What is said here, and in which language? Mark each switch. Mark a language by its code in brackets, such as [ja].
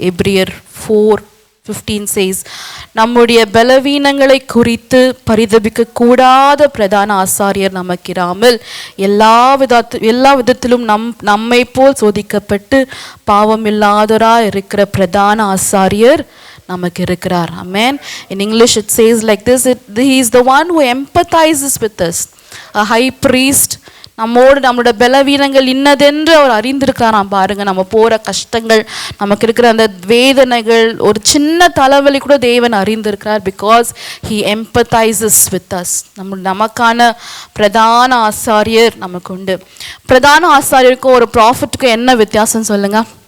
[ta] எபிரியர் 4:15 says, நம்முடைய பலவீனங்களை குறித்து பரிதபிக்க கூடாத பிரதான ஆசாரியர் நமக்கிராமல் எல்லா விதத்திலும் நம்மை போல் சோதிக்கப்பட்டு பாவமில்லாதவராய் இருக்கிற பிரதான ஆசாரியர் நமக்கு இருக்கிறார். ஆமென். [en] In English it says like this, he is the one who empathizes with us. A high priest [ta] நம்மோடு நம்மளோட பலவீனங்கள் இன்னதென்று அவர் அறிந்திருக்கிறாராம். பாருங்க, நம்ம போகிற கஷ்டங்கள், நமக்கு இருக்கிற அந்த வேதனைகள், ஒரு சின்ன தலைவலி கூட தேவன் அறிந்திருக்கிறார். [en] Because he empathizes with us. [ta] நமக்கான பிரதான ஆசாரியர் நமக்கு உண்டு. பிரதான ஆசாரியருக்கும் ஒரு ப்ராஃபிட்டுக்கும் என்ன வித்தியாசம் சொல்லுங்க?